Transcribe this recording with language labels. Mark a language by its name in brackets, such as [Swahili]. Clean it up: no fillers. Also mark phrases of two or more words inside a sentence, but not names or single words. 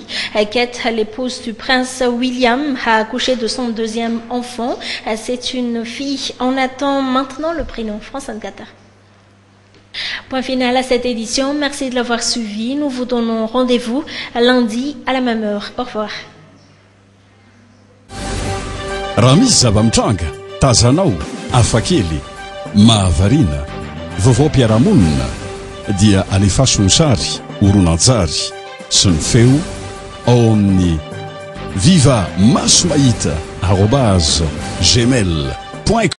[French] Kate, l'épouse du prince William, a accouché de son deuxième enfant. C'est une fille. On attend maintenant le prénom. France 24. Point final à cette édition. Merci de l'avoir suivi. Nous vous donnons rendez-vous lundi à la même heure. Au revoir. [Malagasy] Raha misy zava-mitranga, tazanao, afakely, mahavarina. vaovao mpiaramonina dia alefasony sary horonanjary sy ny feo ao amin'ny viva maso mahita @gmail.com